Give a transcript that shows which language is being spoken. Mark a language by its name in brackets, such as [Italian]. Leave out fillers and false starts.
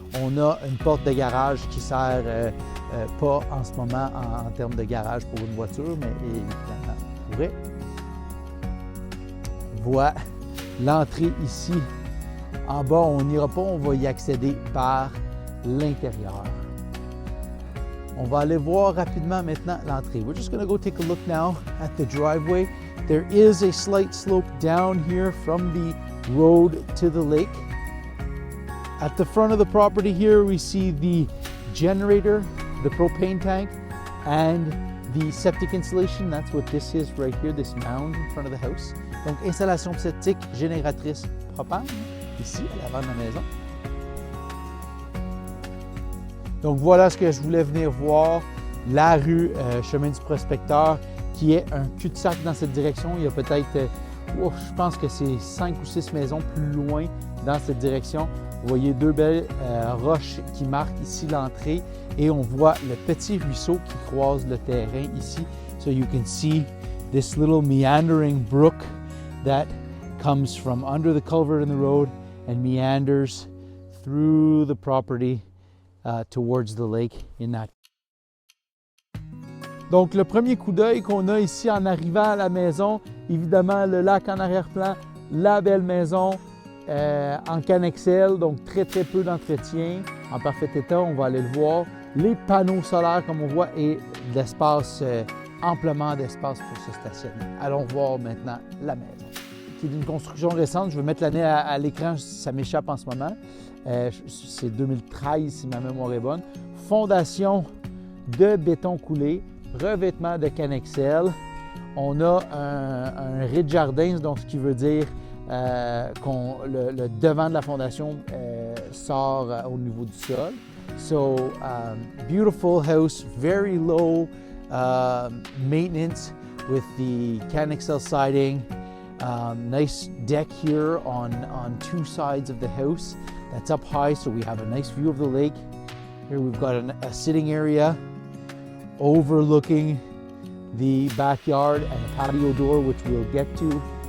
[French] On a une porte de garage qui sert pas en ce moment en termes de garage pour une voiture, mais évidemment on pourrait. Voilà l'entrée ici. En bas, on n'ira pas, on va y accéder par l'intérieur. On va aller voir rapidement maintenant l'entrée. [English] We're just going to go take a look now at the driveway. There is a slight slope down here from the road to the lake. At the front of the property here, we see the generator, the propane tank, and the septic installation. That's what this is right here, this mound in front of the house. [French] Donc, installation septique génératrice propane, ici, à l'avant de la maison. Donc voilà ce que je voulais venir voir, la rue Chemin du Prospecteur, qui est un cul-de-sac dans cette direction. Il y a peut-être, je pense que c'est 5 ou 6 maisons plus loin dans cette direction. Vous voyez deux belles roches qui marquent ici l'entrée et on voit le petit ruisseau qui croise le terrain ici. [English] So you can see this little meandering brook that comes from under the culvert in the road and meanders through the property towards the lake in that. [French] Donc le premier coup d'œil qu'on a ici en arrivant à la maison, évidemment le lac en arrière-plan, la belle maison en Canexel, donc très peu d'entretien, en parfait état, on va aller le voir. Les panneaux solaires comme on voit et de l'espace, amplement d'espace pour se stationner. Allons voir maintenant la maison, qui est d'une construction récente. Je vais mettre l'année à l'écran, ça m'échappe en ce moment. C'est 2013 si ma mémoire est bonne. Fondation de béton coulé, revêtement de Canexel. On a un rez-de-jardin, donc ce qui veut dire que le devant de la fondation sort au niveau du sol. [English] So, beautiful house, very low maintenance with the Canexel siding. Nice deck here on two sides of the house. That's up high, so we have a nice view of the lake. Here we've got a sitting area overlooking the backyard and a patio door, which we'll get to.